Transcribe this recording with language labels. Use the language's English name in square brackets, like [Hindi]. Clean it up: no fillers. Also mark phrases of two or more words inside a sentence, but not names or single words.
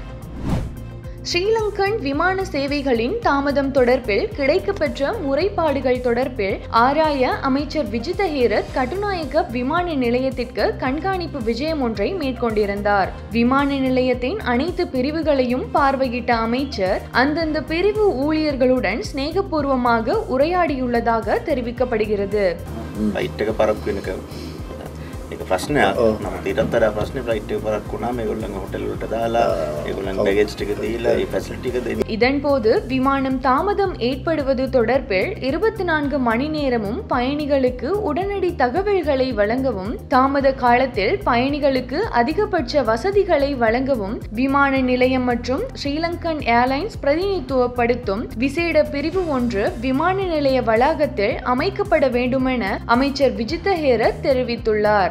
[Tamil] ஸ்ரீலங்கன் விமான சேவைகளின் தாமதம் தொடர்பில் கிடைக்கப்பெற்ற முறைப்பாடுகள் தொடர்பில் ஆராய அமைச்சர் விஜித ஹேரத் கட்டுநாயக்க விமான நிலையத்திற்கு கண்காணிப்பு விஜயம் ஒன்றை மேற்கொண்டிருந்தார். விமான நிலையத்தின் அனைத்து பிரிவுகளையும் பார்வையிட்ட அமைச்சர் அந்தந்த பிரிவு ஊழியர்களுடன் சிநேகபூர்வமாக உரையாடியுள்ளதாக தெரிவிக்கப்படுகிறது. [Sinhala] ප්‍රශ්නයක් නමුත් ඊටත් වඩා ප්‍රශ්නේ ෆ්ලයිට් එක පරක් වුණා මේගොල්ලන්ගේ හොටෙල් වලට දාලා ඒගොල්ලන්ගේ බෑගේජ් ටික දීලා ඒ ෆැසිලිටි එක දෙන්න. [Tamil] இதன்போது விமானம் தாமதம் ஏற்படுவது தொடர்பில் 24 மணி நேரமும் பயணிகளுக்கு உடனடி தகவல்களை வழங்கவும் தாமத காலத்தில் பயணிகளுக்கு அதிகபட்ச வசதிகளை வழங்கவும் விமான நிலையம் மற்றும் ஸ்ரீலங்கன் ஏர்லைன்ஸ் பிரதிநிதித்துவப்படுத்தும் விசேட பிரிவு ஒன்று விமான நிலைய வளாகத்தில் அமைக்கப்பட வேண்டுமென அமைச்சர் விஜித ஹேரத் தெரிவித்துள்ளார்.